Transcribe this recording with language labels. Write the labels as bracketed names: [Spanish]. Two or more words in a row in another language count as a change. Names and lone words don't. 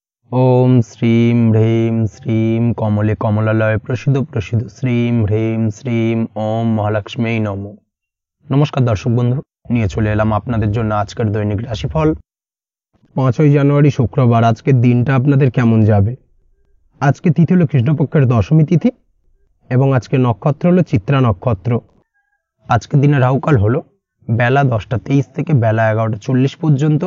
[Sanskrit] ओम श्रीं ह्रीं श्रीं कमले कमलालय प्रसिद्ध प्रसिद्ध श्रीं ह्रीं श्रीं ओम महालक्ष्मी नमो। [Bangla] নমস্কার দর্শক বন্ধু, নিয়ে চলে এলাম আপনাদের জন্য আজকের দৈনিক রাশিফল 5ই জানুয়ারি শুক্রবার। আজকের দিনটা আপনাদের কেমন যাবে? আজকে তিথি হলো কৃষ্ণপক্ষের দশমী তিথি এবং আজকে নক্ষত্র হলো চিত্রা নক্ষত্র। আজকের দিনে রাহুকাল হলো বেলা 10টা 23 থেকে বেলা 11টা 40 পর্যন্ত।